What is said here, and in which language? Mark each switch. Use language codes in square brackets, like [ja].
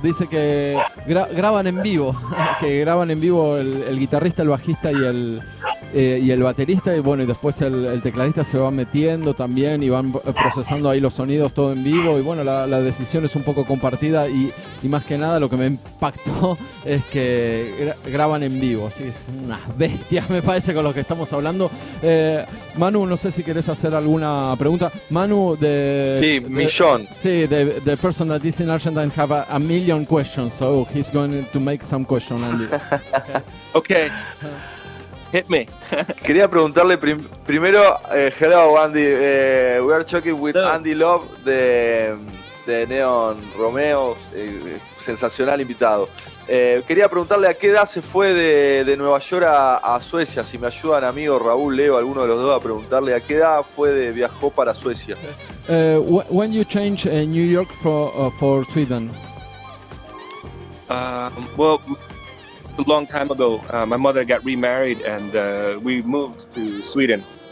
[es] Dice que graban en vivo, que graban en vivo el guitarrista, el bajista y el baterista, y bueno, y después el tecladista se va metiendo también y van procesando ahí los sonidos todo en vivo, y bueno, la decisión es un poco compartida y más que nada lo que me impactó es que graban en vivo, sí, es unas bestias me parece con lo que estamos hablando. Manu, no sé si querés hacer alguna pregunta. Manu, millón. [en] Sí, the person that is in Argentina have a million questions, so he's going to make some questions, Andy. Okay. Hit me. [es] Quería preguntarle primero, [en] hello Andy, we are talking with Andy Love de NEON ROMEOZ, [es] sensacional invitado. Quería preguntarle a qué edad se fue de Nueva York a Suecia, si me ayudan amigos Raúl, Leo, alguno de los dos, a preguntarle a qué edad viajó para Suecia. [en] When you changed New York for Sweden? Well, a long time ago, my mother got remarried and we moved to Sweden.